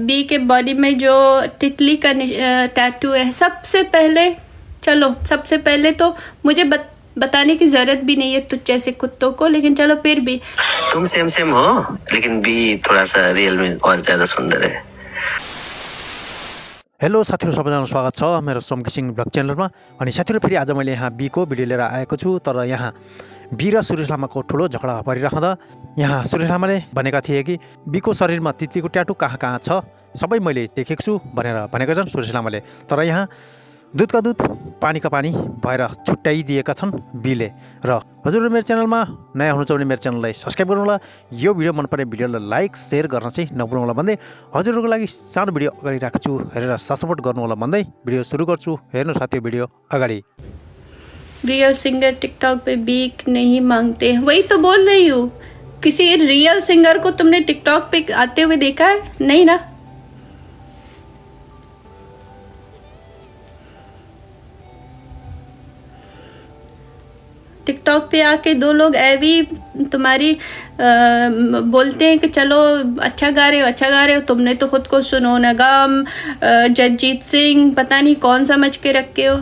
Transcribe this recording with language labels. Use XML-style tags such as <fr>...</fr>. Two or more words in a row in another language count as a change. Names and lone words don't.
<hi>बी के बॉडी में जो तितली का टैटू है, सबसे पहले तो मुझे बताने की जरूरत भी नहीं है तुझ जैसे कुत्तों को, लेकिन चलो फिर भी तुम सेम हो, लेकिन बी थोड़ा सा रियल में और ज्यादा सुंदर है।</hi> <ne>हेलो साथीहरू, सबैजना स्वागत छ मेरो सोम किसिङ ब्लग च्यानलमा। अनि साथीहरू, फेरि आज मैले यहाँ बीको भिडियो लिएर आएको छु। तर यहाँ बी र सुरेश लामाको ठुलो झगडा परिरहँदा यहाँ सुरेश लामाले भनेका थिए कि बीको शरीरमा तितलीको ट्याटु कहाँ कहाँ छ सबै मैले देखेको छु भनेर भनेका छन् सुरेश लामाले। तर यहाँ दुधका दुध पानीका पानी भएर छुट्याइदिएका छन् बीले। र हजुरहरू मेरो च्यानलमा नयाँ हुनुहुन्छ भने मेरो च्यानललाई सब्सक्राइब गर्नुहोला, यो भिडियो मन परे भिडियोलाई लाइक शेयर गर्न चाहिँ नभुल्नुहोला भन्दै हजुरहरूको लागि सानो भिडियो अगाडि राख्छु, हेरेर सपोर्ट गर्नुहोला भन्दै भिडियो सुरु गर्छु। हेर्नु साथी भिडियो अगाडि।</ne> <en>real singer</en> <hi>टिकटॉक पे बीक नहीं मांगते, वही तो बोल रही हूँ। किसी</hi> <en>real singer</en> <hi>को तुमने टिकटॉक पे आते हुए देखा है? नहीं ना। टिकटॉक पे आके दो लोग ऐवी तुम्हारी बोलते हैं कि चलो अच्छा गा रहे हो, तुमने तो खुद को सुनो नगम, जगजीत सिंह, पता नहीं कौन समझ के रखे हो।</hi>